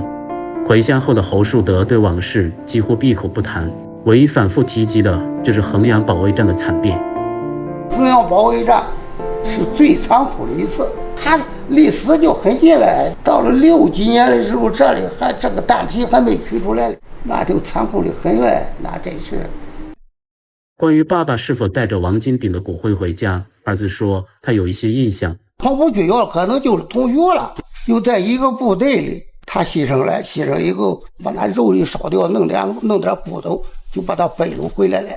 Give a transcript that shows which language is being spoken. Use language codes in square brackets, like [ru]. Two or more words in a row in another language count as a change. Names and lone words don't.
[zh] 回鄉後的侯樹德對往事幾乎閉口不談，唯一反覆提及的就是衡陽保衛戰的慘烈。衡陽保衛戰是最殘酷的一次，它離死就很近了。到了60幾年的時候，這裡還這個彈皮還沒取出來，那就殘酷的很了，那真是。關於爸爸是否帶着王金鼎的骨灰回家，兒子說他有一些印象。同部軍校可能就是同學了，就在一個部隊裡，他犧牲了，犧牲以後把那肉一燒掉，弄點骨頭，就把他背攏回來了。